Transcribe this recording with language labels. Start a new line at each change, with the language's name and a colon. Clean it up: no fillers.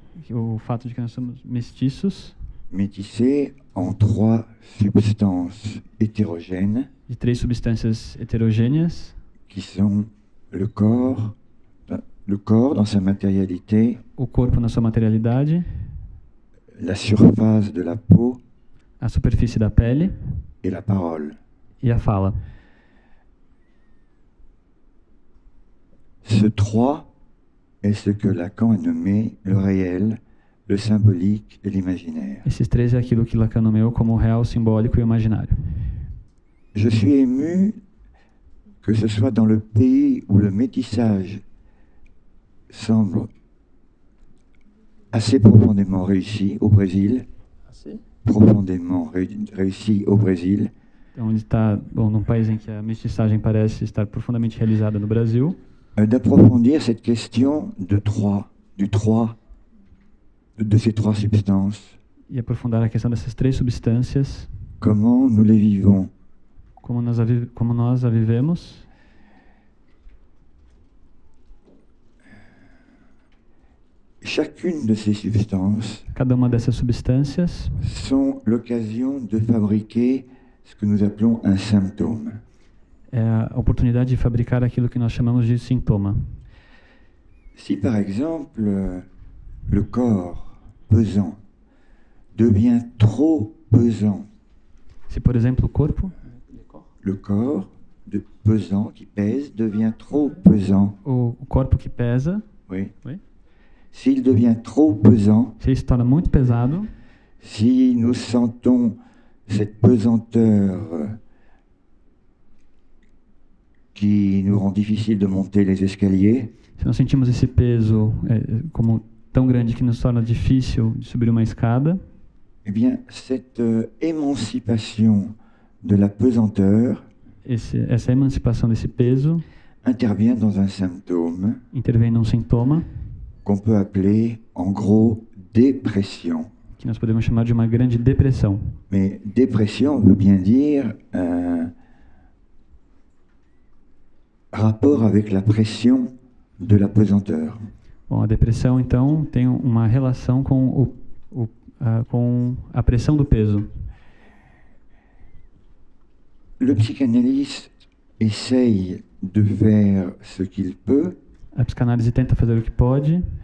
Portuguese: O fato de que nós somos mestiços.
French: Métissés en 3 substances hétérogènes.
Portuguese: De 3 substâncias heterogêneas.
French: Qui sont le corps dans sa matérialité.
Portuguese: O corpo na sua materialidade.
French: La surface de la peau.
Portuguese: A superfície da pele.
French: Et la parole.
Portuguese: E a fala.
French: Ce 3 est ce que Lacan a nommé le réel, le symbolique et l'imaginaire.
Portuguese: Esses três é aquilo que Lacan nomeou como o real, o simbólico e o imaginário.
French: Je suis ému que ce soit dans le pays où le métissage semble assez profondément réussi, au Brésil, profondément réussi au Brésil,
Portuguese: Então, ele está num país em que a mestiçagem parece estar profundamente realizada no Brasil,
French: d'approfondir cette question de 3, du 3, de ces 3 substances.
Portuguese: e aprofundar a questão dessas três substâncias,
French: Comment nous les vivons?
Portuguese: como nós a vivemos.
French: Chacune de ces substances
Portuguese: Cada uma dessas substâncias
French: sont l'occasion de fabriquer ce que nous appelons un symptôme.
Portuguese: é a oportunidade de fabricar aquilo que nós chamamos de sintoma.
French: Si par exemple le corps pesant devient trop pesant,
Portuguese: Se, por exemplo, o corpo,
French: le corps pesant qui pèse devient trop pesant,
Portuguese: o corpo que pesa,
French: oui. Oui. S'il devient trop pesant,
Portuguese: se ele se torna muito pesado,
French: si nous sentons cette pesanteur qui nous rend difficile de monter les escaliers,
Portuguese: se nós sentimos esse peso como tão grande que nos torna difícil de subir uma escada,
French: eh bien, cette émancipation de la pesanteur
Portuguese: essa emancipação desse peso
French: intervient dans un symptôme
Portuguese: intervém num sintoma
French: qu'on peut appeler en gros dépression.
Portuguese: que nós podemos chamar de uma grande depressão.
French: Mais dépression veut bien dire rapport avec la pression de la pesanteur.
Portuguese: Bom, a depressão, então, tem uma relação com com a pressão do peso.
French: Le psychanalyste essaye de faire ce qu'il peut,
Portuguese: A psicanálise tenta fazer o que pode,